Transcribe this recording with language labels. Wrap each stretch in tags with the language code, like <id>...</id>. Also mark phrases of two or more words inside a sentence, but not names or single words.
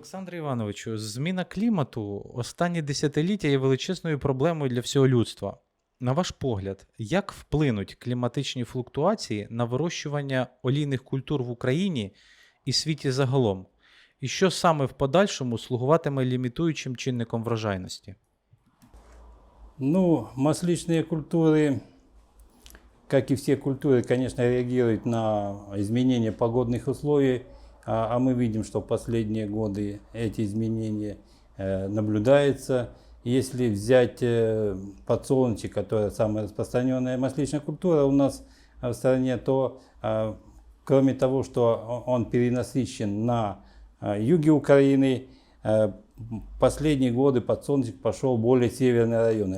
<uk>Олександре Івановичу, зміна клімату останні десятиліття є величезною проблемою для всього людства. На ваш погляд, як вплинуть кліматичні флуктуації на вирощування олійних культур в Україні і світі загалом? І що саме в подальшому слугуватиме лімітуючим чинником врожайності?</uk> <ru>Ну, масличные культуры, как и все культуры, конечно, реагируют на изменения погодных условий, а мы видим, что в последние годы эти изменения наблюдаются. Если взять подсолнечник, которая самая распространенная масличная культура у нас в стране, то кроме того, что он перенасыщен на юге Украины, последние годы подсолнечник пошел в более северные районы.</ru>